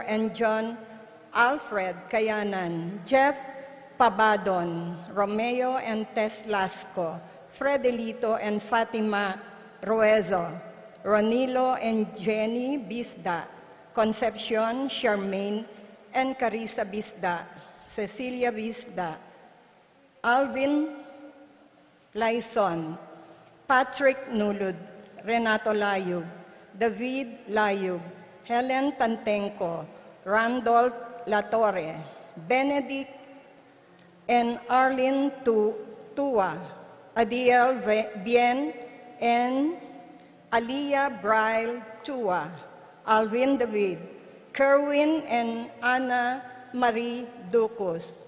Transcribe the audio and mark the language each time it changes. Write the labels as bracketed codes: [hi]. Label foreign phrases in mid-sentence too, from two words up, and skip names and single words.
[en] and John Alfred Kayanan, Jeff Pabadon, Romeo and Tess Lasco, Fredelito and Fatima Ruezo, Ronilo and Jenny Bisda, Concepcion, Charmaine, and Carissa Bisda, Cecilia Bisda, Alvin Laison, Patrick Nulud, Renato Layub, David Layub, Helen Tantenco, Randolph Latorre, Benedict and Arlene Tua, Adiel Bien and Aliyah Braille Tua, Alvin David, Kerwin and Anna Marie Ducos,